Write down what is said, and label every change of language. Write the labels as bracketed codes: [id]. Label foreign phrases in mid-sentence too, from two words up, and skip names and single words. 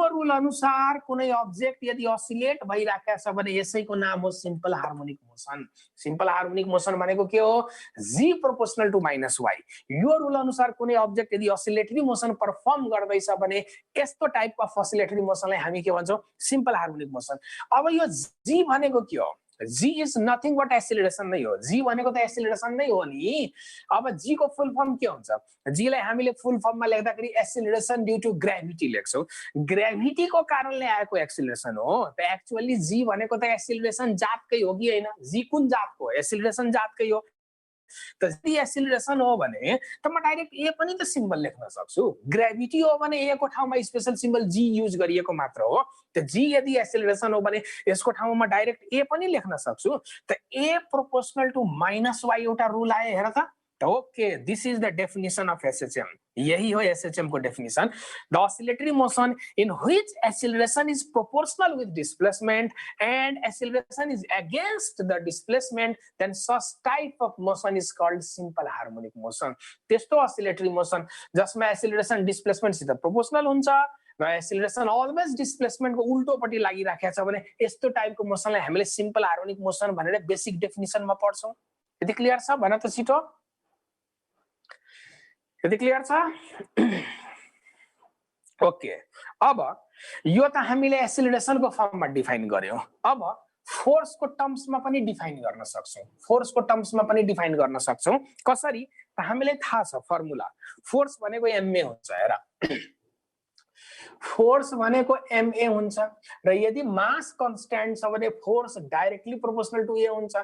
[ne] रुल अनुसार कुनै अब्जेक्ट यदि असिलेट भइराखेको छ भने यसैको नाम हो [en] simple harmonic motion simple harmonic motion [ne] भनेको के हो [en] g proportional to minus y [ne] यो रुल अनुसार कुनै अब्जेक्ट यदि [en] oscillatory motion perform [ne] गर्दैछ भने यस्तो [en] type of oscillatory [ne] मोसनलाई हामी के भन्छौं [en] simple harmonic motion [ne] अब यो g भनेको के हो [en] g is nothing but [ne] acceleration नै हो g भनेको त एक्सेलरेसन नै हो नि अब g को [en] full form [ne] के हुन्छ g लाई हामीले फुल फर्ममा लेख्दाखेरि [en] acceleration due to gravity [ne] लेख्छौं ग्रेभिटीको कारणले आएको एक्सेलरेसन हो त एक्चुअली g भनेको त एक्सेलरेसन जातकै हो कि हैन g कुन जातको एक्सेलरेसन जातकै हो त यदि एक्सेलरेसन हो भने त म डाइरेक्ट ए पनि त सिम्बल लेख्न सक्छु ग्रेभिटी हो भने ए को ठाउँमा [en] special symbol g [ne] युज गरिएको मात्र हो त g यदि एक्सेलरेसन हो भने यसको ठाउँमा म डाइरेक्ट ए पनि लेख्न सक्छु त [en] a proportional to minus y [ne] एउटा रुल आयो हेर त [en] okay this is the definition of SHM [ne] यही हो एसएचएम को डेफिनेसन [en] the oscillatory motion in which acceleration is proportional with displacement and acceleration is against the displacement then such type of motion is called simple harmonic motion [ne] त्यस्तो [en] oscillatory motion [ne] जसमा [en] acceleration displacement [ne] सित प्रोपोर्शनल हुन्छ र [en] acceleration always displacement [ne] को उल्टोपट्टि लागिराखेको छ भने यस्तो टाइपको मोशनलाई हामीले [en] simple harmonic motion [ne] भनेर बेसिक डेफिनेसनमा पढ्छौं यदि क्लियर छ भन त छिटो यदि क्लियर छ ओके अब यो त हामीले एक्सेलरेशन को फर्ममा डिफाइन गर्यौं अब फोर्स को टर्म्समा पनि डिफाइन गर्न सक्छौं फोर्स को टर्म्समा पनि डिफाइन गर्न सक्छौं कसरी त हामीले थाहा छ फर्मुला फोर्स भनेको ma हुन्छ हेर फोर्स भनेको ma हुन्छ र यदि [en] mass constant [ne] छ भने फोर्स [en] directly proportional to a [ne] हुन्छ